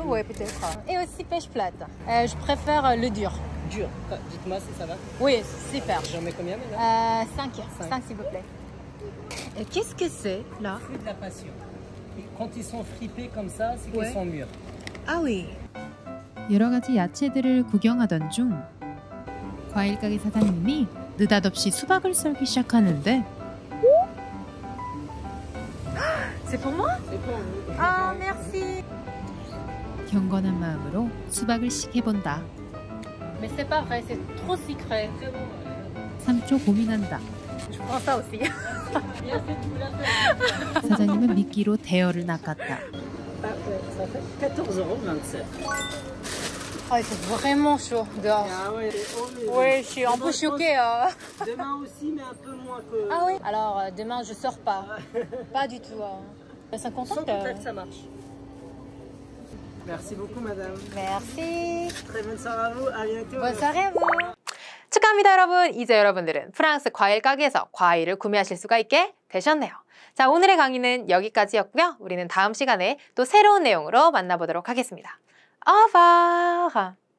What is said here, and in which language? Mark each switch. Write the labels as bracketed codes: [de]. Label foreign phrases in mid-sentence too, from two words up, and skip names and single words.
[fr] deux, ouais, peut-être. Et aussi pêche plate. Je préfère le dur. Dur. Dites-moi si ça va. Oui, super. J'en mets combien, madame? 5. 5, s'il vous plaît. Et qu'est-ce que c'est, là? Fruit de la passion. Et quand ils sont fripés comme ça, c'est qu'ils Ouais. sont mûrs. Ah oui. [ko] 여러 가지 야채들을 구경하던 중 과일 가게 사장님이 느닷없이 수박을 썰기 시작하는데 [fr] C'est pour moi? C'est pour vous. Ah, merci. [ko] 경건한 마음으로 수박을 식해본다. [fr] Mais c'est pas vrai, c'est trop sucré. [ko] 3초 고민한다. [fr] Je prends ça aussi. Bien fait de vous la faire. [ko] 사장님은 미끼로 대여를 낚았다. [fr] Ah ouais, ça fait 14,27 €. Oh, il fait vraiment chaud dehors. Ah ouais, c'est horrible. Oui, je suis un peu choquée. Demain aussi, mais un peu moins que... Ah oui. Alors, demain, je sors pas. Pas du tout. Sans Sans contact. contact, ça marche. Merci beaucoup, madame. Merci. Très bonne soirée à vous. À bientôt. Bonne soirée à vous. [ko] 축하합니다, 여러분. 이제 여러분들은 프랑스 과일 가게에서 과일을 구매하실 수가 있게 되셨네요. 자, 오늘의 강의는 여기까지였고요. 우리는 다음 시간에 또 새로운 내용으로 만나보도록 하겠습니다. [fr] Au revoir.